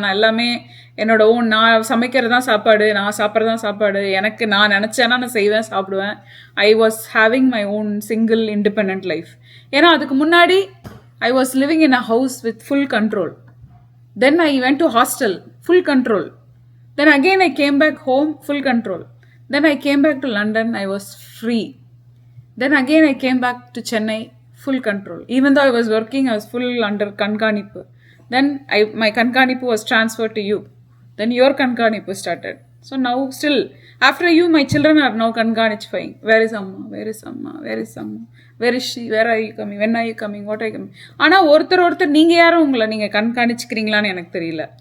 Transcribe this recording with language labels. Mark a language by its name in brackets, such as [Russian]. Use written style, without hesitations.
[Tamil] நான் எல்லாமே என்னோட ஓன், நான் சமைக்கிறது தான் சாப்பாடு, நான் சாப்பிட்றது தான் சாப்பாடு. எனக்கு நான் நினச்சேன்னா நான் செய்வேன், சாப்பிடுவேன். [English] I was having my own single independent life. [Tamil] ஏன்னா அதுக்கு முன்னாடி [English] I was living in a house with full control. Then I went to hostel, full control. Then again I came back home, full control. Then I came back to London, I was free. Then again I came back to Chennai, full control. Even though I was working, I was full under Kankanipu. Then my Kankanipu was transferred to you. Then your Kankanipu started. So now still, after you, my children are now Kankanifying. Where is Amma? Where is Amma? Where is Amma? Where is she? Where are you coming? When are you coming? What are you coming? [Tamil] ஆனால் ஒருத்தர் நீங்கள் யாரும் உங்களை நீங்கள் கண்காணிச்சுக்கிறீங்களான்னு எனக்கு தெரியல.